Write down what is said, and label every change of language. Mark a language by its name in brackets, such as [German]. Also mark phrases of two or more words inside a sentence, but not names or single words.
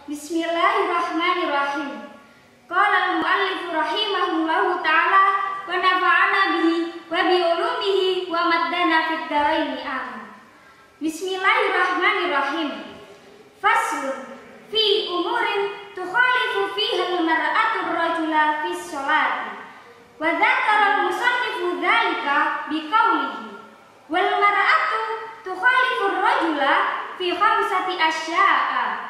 [Arabic] بسم الله الرحمن الرحيم. قال المؤلف رحمه الله تعالى ونفعنا به وبعلومه ومدنا في الدارين آمين. بسم الله الرحمن الرحيم فصل في أمور تخالف فيها المرأة الرجل في الصلاة. وذكر المصنف ذلك بقوله والمرأة تخالف الرجل في خمسة أشياء.